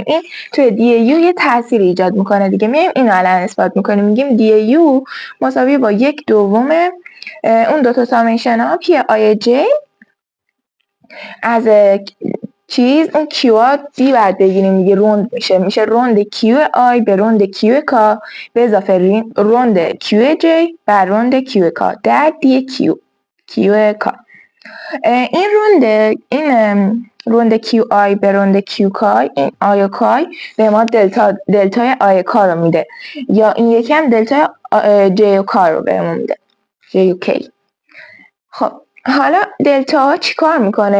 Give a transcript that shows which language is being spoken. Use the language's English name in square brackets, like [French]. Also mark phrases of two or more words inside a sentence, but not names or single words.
[Persian] این توی دی یو یه تأثیر ایجاد میکنه دیگه. میایم اینو الان اثبات میکنیم، میگیم دی یو مساوی با 1/2 اون دوتا سامیشن ها پی آی جی از اون کیو ها دی بعد بگیریم دیگه، روند میشه روند کیو آی به روند کیو کا به اضافه روند کیو جی بر روند کیو کا در دی کیو کا. این روند کیو آی به روند کیو کای، این آی و کای به ما دلتای آی کا رو میده، یا این یکی هم دلتای جی و کا رو بهمون میده، جی و کی. خب حالا دلتا ها چی کار میکنه؟